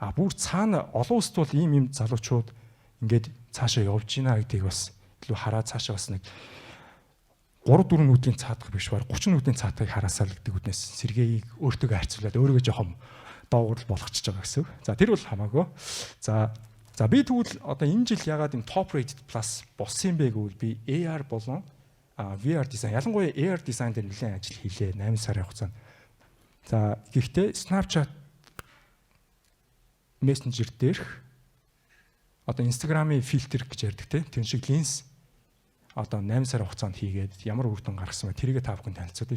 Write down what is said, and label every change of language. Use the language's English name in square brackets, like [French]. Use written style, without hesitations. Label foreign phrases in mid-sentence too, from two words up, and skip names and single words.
[Mongolian] Бүр цаана олон улсд бол ийм залуучууд ингээд цаашаа явж гинэ гэдгийг бас илүү хараад цаашаа бас нэг 3-4 минутын цаатах биш баг 30 минутын цаатахыг хараасаа л гэдэг үднээс сэргээийг өөртөө харьцуулаад өөрийгөө жоохон доогуур болгочихж байгаа гэсэн үг. За тэр бол хамаагүй. За би тэгвэл одоо энэ жил ягаад юм [English] top rated plus [Mongolian] болсон юм бэ гэвэл би AR болон [English] VR design [Mongolian] ялангуяа [English] AR design [Mongolian] дээр нэлээд ажил хийлээ 8 сарын хугацаанд. За гэхдээ Snapchat Messenger дээрх одоо Instagram-ийн фильтр гэж ярьдаг тийм шиг линз одоо 8 сарын хугацаанд хийгээд ямар үр дүн гаргасан бэ тэрийг та бүхэн танилцуулъя.